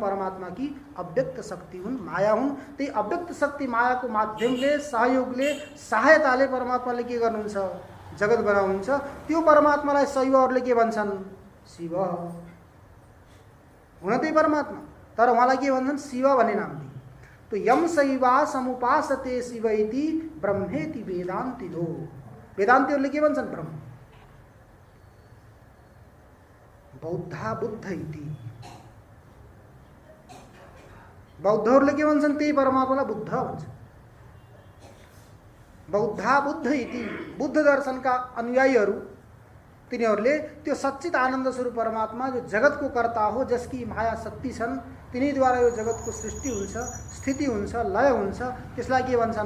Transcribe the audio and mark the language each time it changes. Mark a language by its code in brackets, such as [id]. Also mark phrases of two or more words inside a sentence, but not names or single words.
[ne] परमात्मा की अव्यक्त शक्ति हुन्, माया हुन्। त्यही अव्यक्त शक्ति मायाको माध्यमले, सहयोगले, सहायताले परमात्माले के गर्नुहुन्छ? जगत बनाउनुहुन्छ। त्यो परमात्मालाई शैवहरूले के भन्छन्? शिव। हुन त्यही परमात्मा, तर उहाँलाई के भन्छन्? शिव भन्ने नाम दिए। [sa] तो यम शैवा समुपासते शिव इति ब्रह्मेति वेदान्तिदो, [ne] वेदान्तिहरूले के भन्छन्? ब्रह्म। [sa] बौद्धा बुद्ध इति, [ne] बौद्धहरूले के भन्छन्? त्यही परमात्मालाई बुद्ध भन्छ। [sa] बौद्धा बुद्ध इति, [ne] बुद्ध दर्शनका अनुयायीहरू तिनीहरूले त्यो सच्चित आनन्द स्वरूप परमात्मा जो जगतको कर्ता हो, जसकी माया शक्ति छन्, तिनीद्वारा यो जगतको सृष्टि हुन्छ, स्थिति हुन्छ, लय हुन्छ, त्यसलाई के भन्छन्?